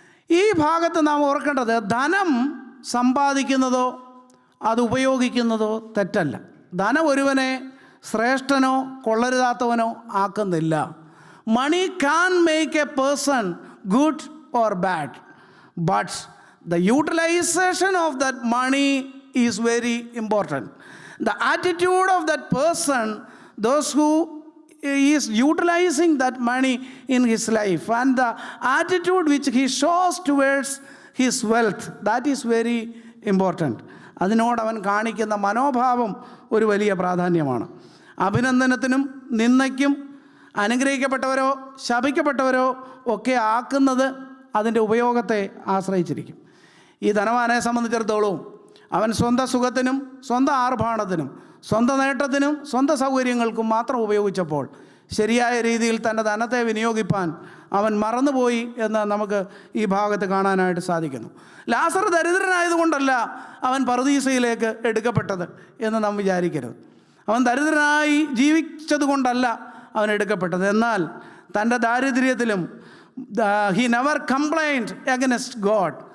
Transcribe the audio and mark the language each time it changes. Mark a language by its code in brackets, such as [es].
[ml] ഈ ഭാഗത്ത് നാം ഓർക്കേണ്ടത് ധനം സമ്പാദിക്കുന്നതോ അത് ഉപയോഗിക്കുന്നതോ തെറ്റല്ല. ധനം ഒരുവനെ ശ്രേഷ്ഠനോ കൊള്ളരുതാത്തവനോ ആക്കുന്നില്ല. [en] Money can make a person good or bad, but the utilization of that money is very important. The attitude of that person, those who is utilizing that money in his life, and the attitude which he shows towards his wealth, that is very important. [ml] അതിനോട് അവൻ കാണിക്കുന്ന മനോഭാവം ഒരു വലിയ പ്രാധാന്യമാണ്. അഭിനന്ദനത്തിനും നിന്ദയ്ക്കും അനുഗ്രഹിക്കപ്പെട്ടവരോ ശപിക്കപ്പെട്ടവരോ ഒക്കെ ആക്കുന്നത് അതിൻ്റെ ഉപയോഗത്തെ ആശ്രയിച്ചിരിക്കും. ഈ ധനവാനെ സംബന്ധിച്ചിടത്തോളം അവൻ സ്വന്തം സുഖത്തിനും സ്വന്തം ആർഭാടത്തിനും സ്വന്തം നേട്ടത്തിനും സ്വന്തം സൗകര്യങ്ങൾക്കും മാത്രം ഉപയോഗിച്ചപ്പോൾ ശരിയായ രീതിയിൽ തൻ്റെ ധനത്തെ വിനിയോഗിപ്പാൻ അവൻ മറന്നുപോയി എന്ന് നമുക്ക് ഈ ഭാഗത്ത് കാണാനായിട്ട് സാധിക്കുന്നു. ലാസർ ദരിദ്രനായതുകൊണ്ടല്ല അവൻ പറുദീസയിലേക്ക് എടുക്കപ്പെട്ടത് എന്ന് നാം വിചാരിക്കരുത്. അവൻ ദരിദ്രനായി ജീവിച്ചതുകൊണ്ടല്ല അവൻ എടുക്കപ്പെട്ടത്. എന്നാൽ തൻ്റെ ദാരിദ്ര്യത്തിലും [en] he never complained against God.